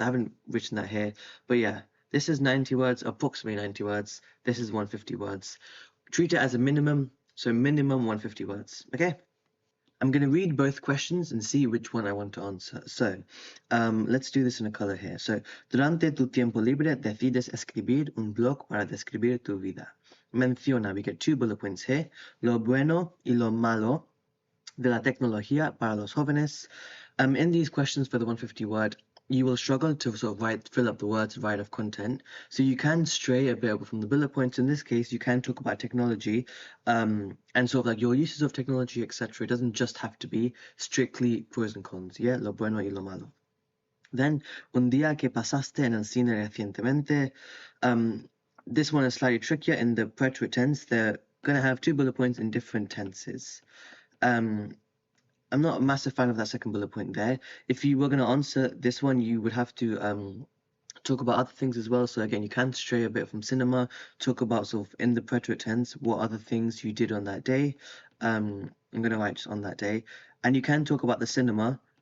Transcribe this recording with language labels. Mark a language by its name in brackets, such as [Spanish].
[English] I haven't written that here, but yeah. This is 90 words, approximately 90 words. This is 150 words. Treat it as a minimum, so minimum 150 words, okay? I'm going to read both questions and see which one I want to answer. So, let's do this in a color here. [Spanish] So, durante tu tiempo libre decides escribir un blog para describir tu vida. Menciona, [English] we get 2 bullet points here, [Spanish] lo bueno y lo malo de la tecnología para los jóvenes. [English] In these questions for the 150 word, you will struggle to sort of fill up the words right of content. So you can stray a bit from the bullet points. In this case, you can talk about technology and sort of like your uses of technology, etc. It doesn't just have to be strictly pros and cons. [Spanish] Yeah, lo bueno y lo malo. Then, un día que pasaste en el cine recientemente. [English] This one is slightly trickier in the preterite tense. They're going to have 2 bullet points in different tenses. I'm not a massive fan of that second bullet point there. If you were going to answer this one, you would have to talk about other things as well. So again, you can stray a bit from cinema, talk about sort of in the preterite tense, what other things you did on that day. I'm going to write on that day. And you can talk about the cinema